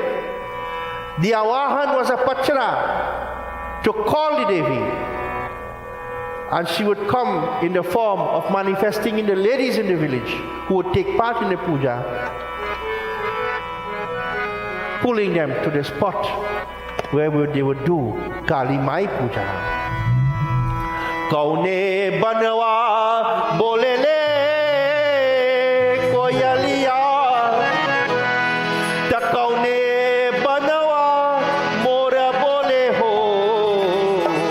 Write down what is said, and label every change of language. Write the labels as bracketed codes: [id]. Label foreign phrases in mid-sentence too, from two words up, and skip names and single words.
[en] The Avahan was a Pachara to call the Devi. And she would come in the form of manifesting in the ladies in the village who would take part in the puja, pulling them to the spot where they would do Kali Mai Puja. [bho] कौने बनवा बोलेले कोयलिया, त कौने बनवा मोरा बोले हो,